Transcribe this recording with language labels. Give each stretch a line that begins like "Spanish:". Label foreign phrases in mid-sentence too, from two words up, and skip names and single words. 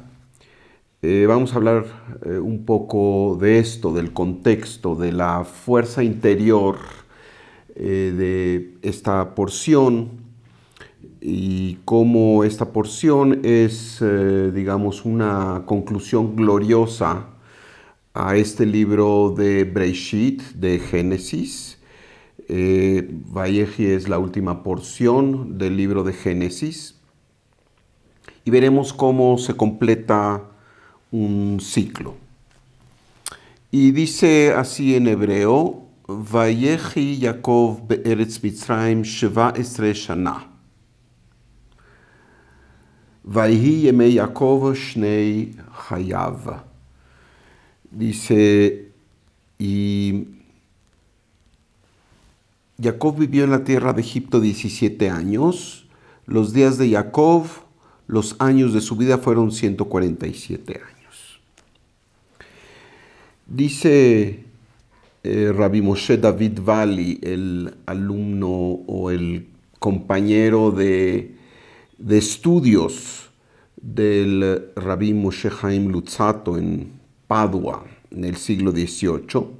Spanish: Vamos a hablar un poco de esto, del contexto, de la fuerza interior de esta porción, y cómo esta porción es, digamos, una conclusión gloriosa a este libro de Breishit, de Génesis. Vayehi es la última porción del libro de Génesis. Y veremos cómo se completa un ciclo. Y dice así en hebreo,
Hebrew: ויחי יעקב בארץ מצרים 17 שנה. ויהי ימי יעקב שני חייו.
Spanish: Dice, y Jacob vivió en la tierra de Egipto 17 años. Los días de Jacob, los años de su vida fueron 147 años. Dice Rabbi Moshe David Vali, el alumno o el compañero de estudios del Rabbi Moshe Chaim Luzzatto en Padua en el siglo XVIII,